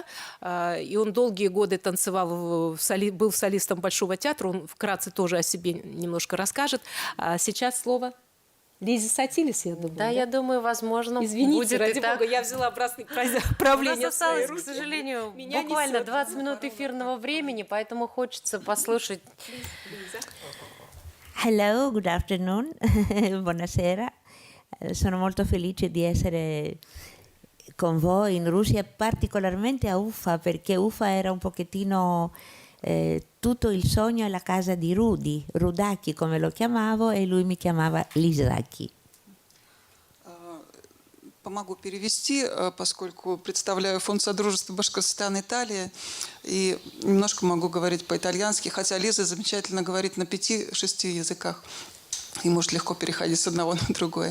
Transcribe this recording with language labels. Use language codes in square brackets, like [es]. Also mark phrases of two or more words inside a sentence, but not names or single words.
[ru] И он долгие годы танцевал, был солистом Большого театра. Он вкратце тоже о себе немножко расскажет. А сейчас слово Лизе Сатилис, я думаю. Да, я думаю, возможно, извините, будет ради и так. бога, я взяла правление. У нас осталось, к сожалению, буквально 20 минут эфирного времени, поэтому хочется послушать. [en] Hello, good afternoon, [it] buonasera. Sono molto felice di essere con voi in Russia, particolarmente a Ufa, perché Ufa era un pochettino tutto il sogno e la casa di Rudy, Rudaki come lo chiamavo, e lui mi chiamava Лизаки. [ru] Помогу перевести, поскольку представляю фонд Содружества Башкортостан, Италия, и немножко могу говорить по-итальянски, хотя Лиза замечательно говорит на 5-6 языках и может легко переходить с одного на другое.